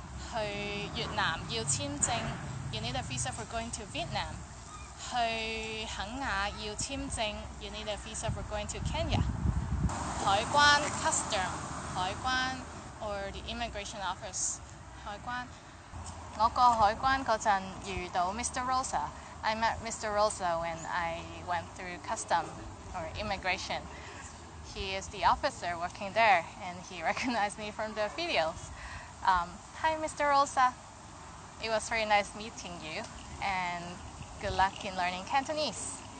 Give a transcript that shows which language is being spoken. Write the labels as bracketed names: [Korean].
[Cantonese] 去越南要簽證. [English] You need a visa for going to Vietnam. [Cantonese] 去肯亞要簽證. [English] You need a visa for going to Kenya. 海關 custom. 海關 or the immigration office. [Cantonese] 海關. 我過海關嗰陣遇到 Mr. [English] Rosa. I met Mr. Rosa when I went through custom or immigration. He is the officer working there and he recognized me from the videos. Hi Mr. Rosa. It was very nice meeting you and good luck in learning Cantonese.